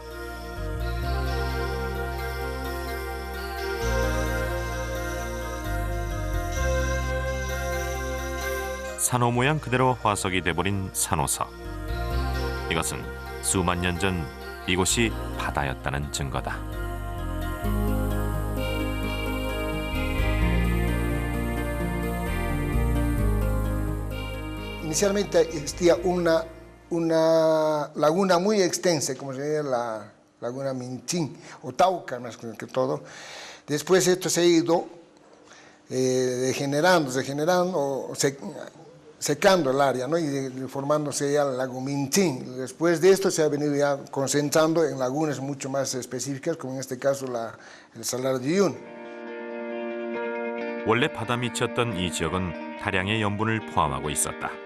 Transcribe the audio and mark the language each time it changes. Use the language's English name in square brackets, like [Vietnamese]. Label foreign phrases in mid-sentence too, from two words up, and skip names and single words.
[Korean] 산호 모양 그대로 화석이 돼버린 산호석. 이것은 수만 년 전 이곳이 바다였다는 증거다. [Spanish] inicialmente existía una laguna muy extensa, como se llama la laguna Minchín, o Tauca más que todo. Después esto se ha ido degenerando, secando el área, ¿no? Y formándose ya el lago Minchín. Después de esto se ha venido ya concentrando en lagunas mucho más específicas, como en este caso el Salar de Uyuni. [Korean] 원래 바다 밑이었던 이 지역은 다량의 염분을 포함하고 있었다.